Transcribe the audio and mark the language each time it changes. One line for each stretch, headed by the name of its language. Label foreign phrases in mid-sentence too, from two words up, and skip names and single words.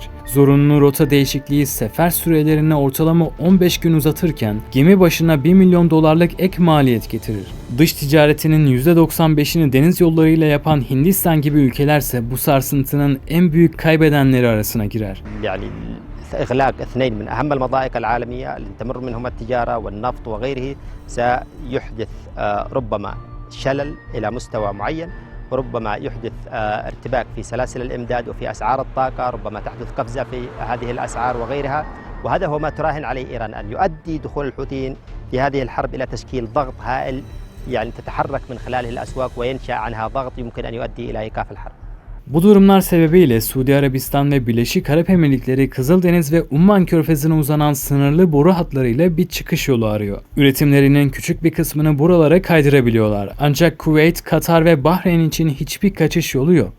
Turkish: Zorunlu rota değişikliği sefer sürelerini ortalama 15 gün uzatırken gemi başına 1 milyon dolarlık ek maliyet getirir. Dış ticaretinin %95'ini deniz yollarıyla yapan Hindistan gibi ülkelerse bu sarsıntının en büyük kaybedenleri arasına girer.
Arabic: إغلاق اثنين من أهم المضائق العالمية اللي تمر منهما التجارة والنفط وغيره سيحدث ربما شلل إلى مستوى معين، وربما يحدث ارتباك في سلاسل الإمداد وفي أسعار الطاقة، ربما تحدث قفزة في هذه الأسعار وغيرها. وهذا هو ما تراهن عليه إيران، أن يؤدي دخول الحوثيين في هذه الحرب إلى تشكيل ضغط هائل يعني تتحرك من خلاله الأسواق وينشأ عنها ضغط يمكن أن يؤدي إلى إيقاف الحرب.
Turkish: Bu durumlar sebebiyle Suudi Arabistan ve Birleşik Arap Emirlikleri Kızıldeniz ve Umman Körfezi'ne uzanan sınırlı boru hatlarıyla bir çıkış yolu arıyor. Üretimlerinin küçük bir kısmını buralara kaydırabiliyorlar. Ancak Kuveyt, Katar ve Bahreyn için hiçbir kaçış yolu yok.